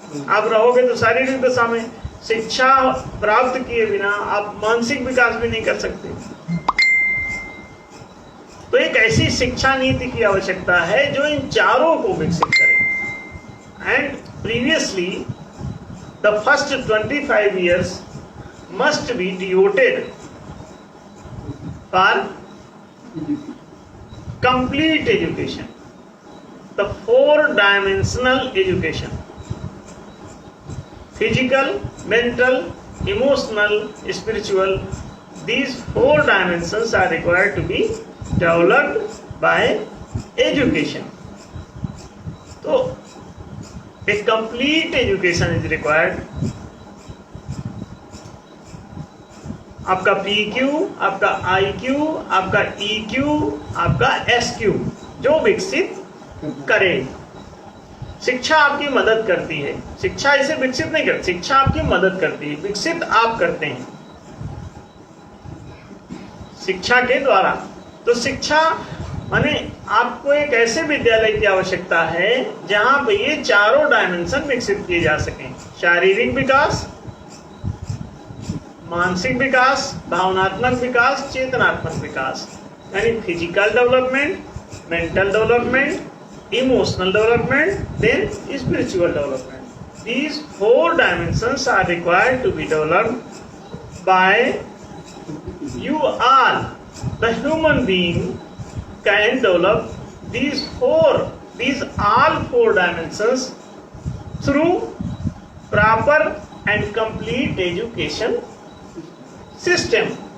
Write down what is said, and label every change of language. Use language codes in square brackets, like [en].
[hi] आप रहोगे तो शारीरिक दशा में। शिक्षा प्राप्त किए बिना आप मानसिक विकास भी नहीं कर सकते। तो एक ऐसी शिक्षा नीति की आवश्यकता है जो इन चारों को विकसित करे। [en] And previously the first 25 years must be devoted for complete education, the 4-dimensional education: physical, mental, emotional, spiritual. These 4 dimensions are required to be developed by education. So a complete education is required. [hi] आपका PQ, आपका IQ, आपका EQ, आपका SQ जो विकसित करे। शिक्षा आपकी मदद करती है। शिक्षा इसे विकसित नहीं करती, शिक्षा आपकी मदद करती है, विकसित आप करते हैं शिक्षा के द्वारा। तो शिक्षा माने आपको एक ऐसे विद्यालय की आवश्यकता है जहां पे ये चारों डायमेंशन विकसित किए जा सकें: शारीरिक विकास, मानसिक विकास, भावनात्मक विकास, चेतनात्मक विकास। [en] यानी physical development, mental development, emotional development, then spiritual development. These 4 dimensions are required to be developed by you all, the human being can develop these all four dimensions through proper and complete education system.